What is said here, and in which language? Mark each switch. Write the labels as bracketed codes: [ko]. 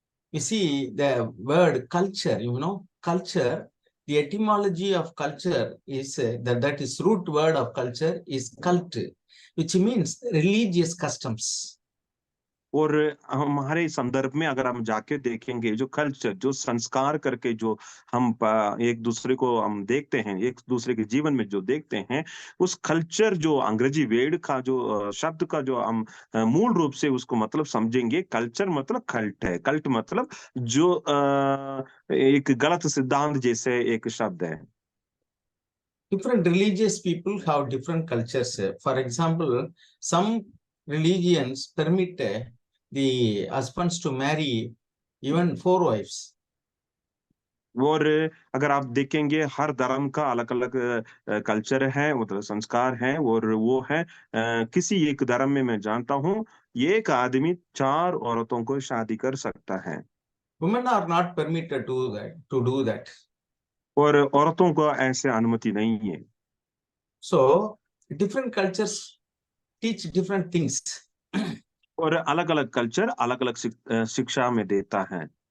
[en] You see, the word culture, culture, the etymology of culture is that is root word of culture is cult, which means religious customs. [hi] और हमारे संदर्भ में अगर हम जाके देखेंगे जो कल्चर, जो संस्कार करके जो हम एक दूसरे को हम देखते हैं, एक दूसरे के जीवन में जो देखते हैं, उस कल्चर जो अंग्रेजी वर्ड का जो शब्द का जो हम मूल रूप से उसको मतलब समझेंगे, कल्चर मतलब कल्ट है। कल्ट मतलब जो एक गलत सिद्धांत जैसे एक शब्द है। [en] Different religious people have different cultures. For example, some religions permit the husbands to marry even 4 wives. [hi] और अगर आप देखेंगे हर धर्म का अलग-अलग कल्चर है, मतलब संस्कार है, और वो है किसी एक धर्म में मैं जानता हूँ, एक आदमी 4 औरतों को शादी कर सकता है। [en] Women are not permitted to do that. [hi] और औरतों को ऐसे अनुमति नहीं है। [en] So different cultures teach different things. [hi] और अलग-अलग कल्चर अलग-अलग शिक्षा में देता है।